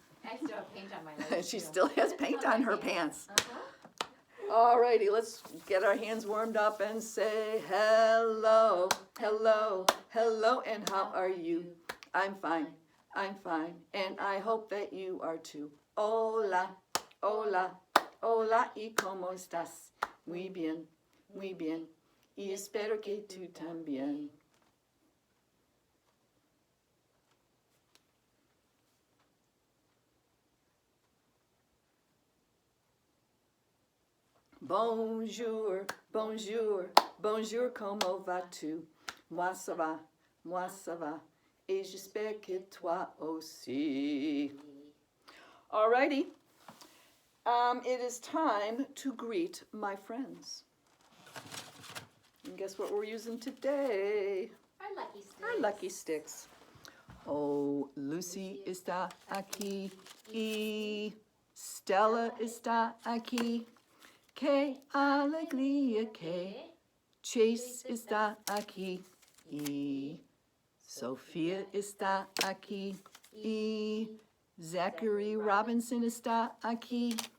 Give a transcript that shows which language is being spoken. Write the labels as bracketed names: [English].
[English] I still have paint on my legs. She too. still has paint on her pants. Uh-huh. Alrighty, let's get our hands warmed up and say hello, hello, hello, and how are you? I'm fine, and I hope that you are too. [Spanish] Hola, hola, hola, y cómo estás? Muy bien, y espero que tú también. [French] Bonjour, bonjour, bonjour, comment vas-tu? Moi ça va, et j'espère que toi aussi. [English] Alrighty, it is time to greet my friends. And guess what we're using today? Our lucky sticks. Our lucky sticks. [Spanish] Oh, Lucy está aquí, y Stella está aquí. Que alegría que Chase está aquí y Sophia está aquí y Zachary Robinson está aquí.